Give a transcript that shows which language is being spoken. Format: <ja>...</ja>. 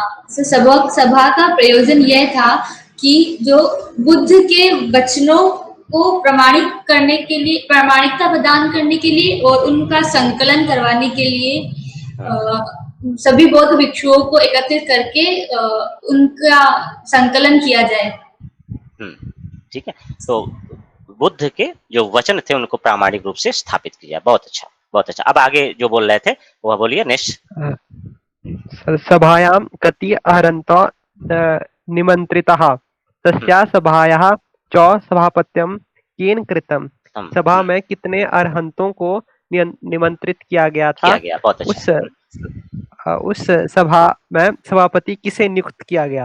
<hi>सभा का प्रयोजन यह था कि जो बुद्ध के वचनों को प्रमाणित करने के लिए, प्रमाणिकता प्रदान करने के लिए और उनका संकलन करवाने के लिए सभी बौद्ध भिक्षुओं को एकत्रित करके उनका संकलन किया जाए। ठीक है, तो बुद्ध के जो वचन थे उनको प्रामाणिक रूप से स्थापित किया। बहुत अच्छा, बहुत अच्छा। अब आगे जो बोल रहे थे वह बोलिए, नेक्स्ट।</hi> <sa>सभायां कति अहरन्तो निमन्त्रिताः, तस्या सभायाः च सभापत्यं केन कृतं।</sa> <hi>सभा में कितने अरहंतों को निमंत्रित किया गया था? बहुत अच्छा। उस सभा में सभापति किसे नियुक्त किया गया?</hi>